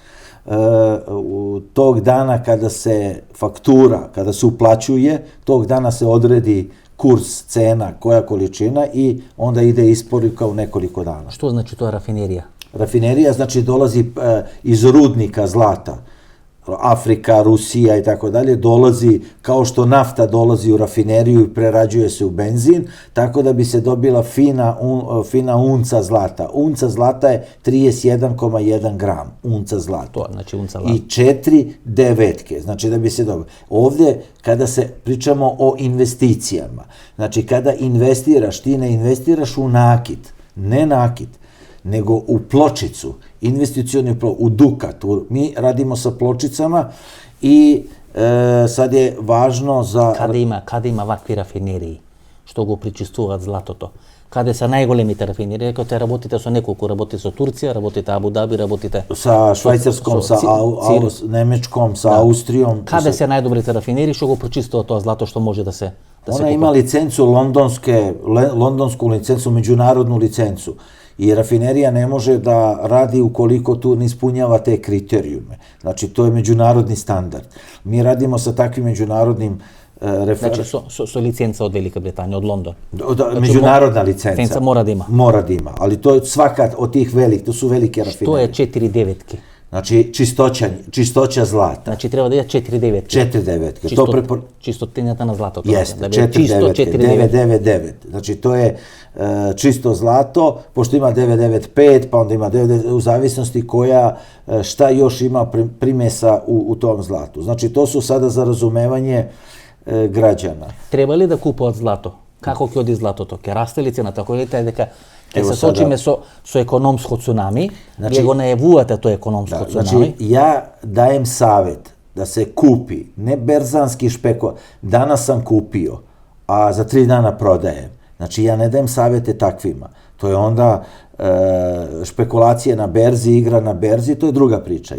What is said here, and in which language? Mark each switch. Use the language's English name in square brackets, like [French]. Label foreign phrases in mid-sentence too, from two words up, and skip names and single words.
[Serbian] tog dana kada se faktura, kada se uplaćuje, tog dana se odredi kurs, cena, koja količina, i onda ide isporuka u nekoliko dana. [Macedonian] Што значи тоа рафинерија? [Serbian] Rafinerija znači dolazi iz rudnika zlata. Afrika, Rusija i tako dalje, dolazi kao što nafta dolazi u rafineriju i prerađuje se u benzin, tako da bi se dobila fina unca zlata. Unca zlata je 31,1 gram, unca zlata. [Macedonian] Тоа значи унца злато. [Serbian] I 4 devetke, znači da bi se dobilo. Ovde, kada se pričamo o investicijama, znači kada investiraš, ti ne investiraš u nakit, ne nakit, nego u pločicu, investicioni u dukat. Mi radimo sa pločicama i sad je važno za... [Macedonian] Каде има вакви рафинерии што го причистуваат златото? Каде се најголемите рафинерии? Кога те работите со неколку, работите со Турција, работите Абу Даби, работите [Serbian] sa Švajcarskom, sa Nemečkom, sa Austrijom. [Macedonian] Каде се најдобрите рафинерии што го причистуваат тоа злато што може да се [Serbian] Ona ima licencu londonsku licencu, međunarodnu licencu. I rafinerija ne može da radi ukoliko tu ne ispunjava te kriterijume. Znači, to je međunarodni standard. Mi radimo sa takvim međunarodnim [Macedonian] Значи со лиценца од Велика Британија, од Лондон. [Serbian] Međunarodna licenca. Licenca mora da ima. Mora da ima, ali to je svaka od tih velikih, to su velike rafinerije. [Macedonian] Што е 4 деветки? [Serbian] Znači, čistoća zlata. [Macedonian] Значи треба да е 4 деветки. [Serbian] 4 devetke. [Macedonian] Чистотињата на златото. [Serbian] Jeste, [Macedonian] да [Serbian] 4 devetke, 999. Znači, to je čisto zlato, pošto ima 995, pa onda ima 99, u zavisnosti šta još ima primesa u tom zlatu. Znači, to su sada za razumevanje građana. [Macedonian] Треба ли да купуваат злато? Како ќе оди златото? Ќе расте ли цената? Кој е дека ќе се сочиме со економско цунами, вие го најавувате тоа економско цунами. [Serbian] Znači, ja dajem savjet da se kupi, ne berzanski špekula. Danas sam kupio, a za 3 dana prodajem. Znači, ja ne dajem savjete takvima. To je onda špekulacije na berzi, igra na berzi, to je druga priča.